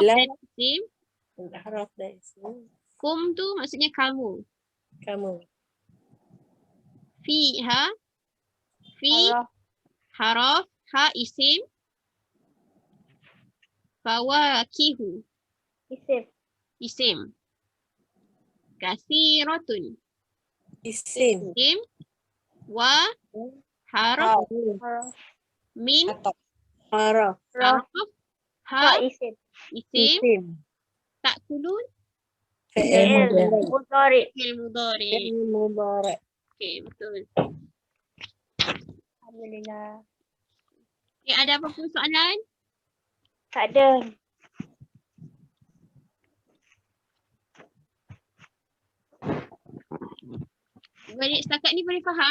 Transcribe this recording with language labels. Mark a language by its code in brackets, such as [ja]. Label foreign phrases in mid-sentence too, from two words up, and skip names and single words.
[ms] La. dan isim. Haraf dan isim. Kum tu maksudnya kamu. Kamu. Fiha fi haraf ha isim. Fawakihu isim. Kathiratun Isim. isim. Wa haraf min Haraf. haraf ha Isim. isim. Isim. Ta'kulun Fi'il Mudhari. fi'il mudhari. mudhari. Okey, betul. Alhamdulillah. Okay, ada apa-apa soalan? Tak ada. Balik setakat ni boleh faham?